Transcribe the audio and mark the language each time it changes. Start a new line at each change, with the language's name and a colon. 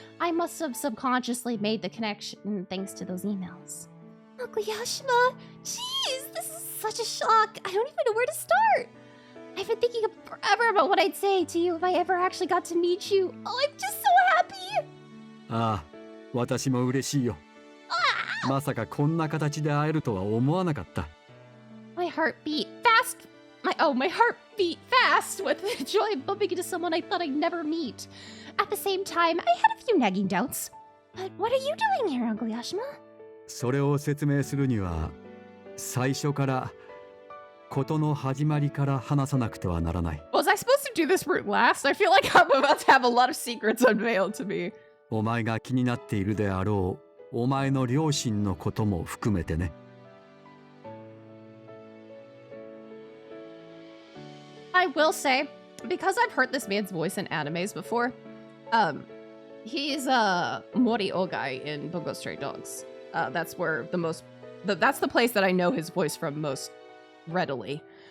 English: I must have subconsciously made the connection thanks to those emails. Uncle Yashima, jeez, this is such a shock. I don't even know where to start. I've been thinking forever about what I'd say to you if I ever actually got to meet you. Oh, I'm just so happy.
Japanese: ああ、私も嬉しいよ。まさかこんな形で会えるとは思わなかった。
English: My heart beat fast. My heart beat fast with the joy of bumping into someone I thought I'd never meet. At the same time, I had a few nagging doubts. But what are you doing here, Uncle Yashima?
Japanese: それを説明するには、最初から事の始まりから話さなくてはならない。
English: Was I supposed to do this route last? I feel like I'm about to have a lot of secrets unveiled to me.
Japanese: お前が気になっているであろう、お前の両親のことも含めてね。
English: I will say, because I've heard this man's voice in animes before, he's Mori Ogai in Bungo Stray Dogs. That's where that's the place that I know his voice from most readily.